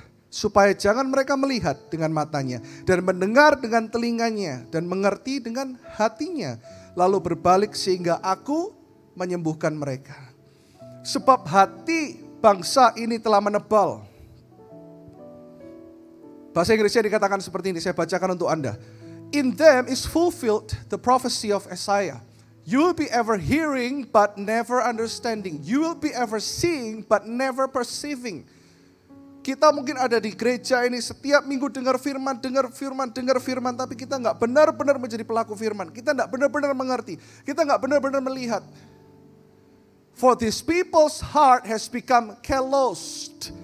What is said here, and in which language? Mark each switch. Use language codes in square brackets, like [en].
[id] Supaya jangan mereka melihat dengan matanya dan mendengar dengan telinganya dan mengerti dengan hatinya. Lalu berbalik sehingga aku menyembuhkan mereka. Sebab hati bangsa ini telah menebal. Bahasa Inggrisnya dikatakan seperti ini, saya bacakan untuk Anda. [en] In them is fulfilled the prophecy of Isaiah. You will be ever hearing but never understanding. You will be ever seeing but never perceiving. [id] Kita mungkin ada di gereja ini setiap minggu dengar firman, tapi kita nggak benar-benar menjadi pelaku firman. Kita nggak benar-benar mengerti. Kita nggak benar-benar melihat. [en] For these people's heart has become calloused.